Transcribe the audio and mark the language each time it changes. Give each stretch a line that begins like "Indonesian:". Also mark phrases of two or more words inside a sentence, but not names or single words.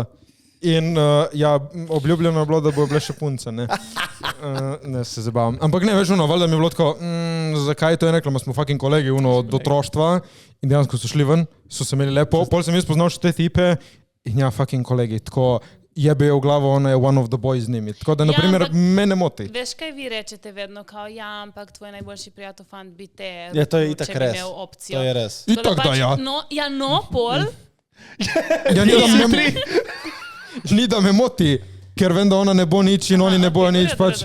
Slovenian: In ja, obljubljeno je bilo, da bo bile še punce, ne. Ne se zabavam. Ampak ne, veš, valjda mi je bilo tako, zakaj to je rekla, smo fucking kolegi, od otroštva in dejansko so šli ven, so se imeli lepo, pol sem jaz poznal še te tipe in ja, fucking kolegi, tako jebejo v glavo, ona je
English: one of the boys
Slovenian: z njimi. Tako da, Ja, naprimer, ampak- me ne moti. Veš, kaj vi rečete vedno, kao, ja, ampak tvoj najboljši prijatelj fant bi te, Ja, to je itak če bi res. imel opcijo. To je res. Itak da, ja. No, pol. Ja, ni da me moti, ker vem, da ona ne bo nič in oni ne bojo nič, pač.